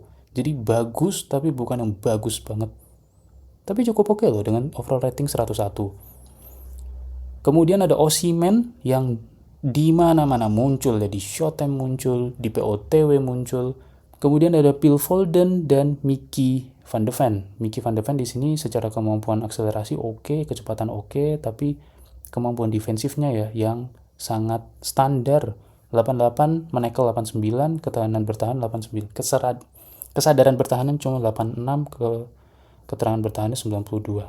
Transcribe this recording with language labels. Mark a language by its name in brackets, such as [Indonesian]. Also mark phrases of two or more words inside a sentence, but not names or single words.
[Indonesian] Jadi bagus tapi bukan yang bagus banget. Tapi cukup oke loh dengan [English] overall rating [Indonesian] 101. Kemudian ada Osimhen yang di mana-mana muncul ya, di Showtime muncul, di POTW muncul. Kemudian ada Phil Foden dan Mickey van de Ven. Mickey van de Ven di sini secara kemampuan akselerasi oke, kecepatan oke, tapi kemampuan defensifnya ya yang sangat standar. 88, menekel 89, ketahanan bertahan 89. Kesadaran pertahanan cuma 86, keterangan bertahannya 92.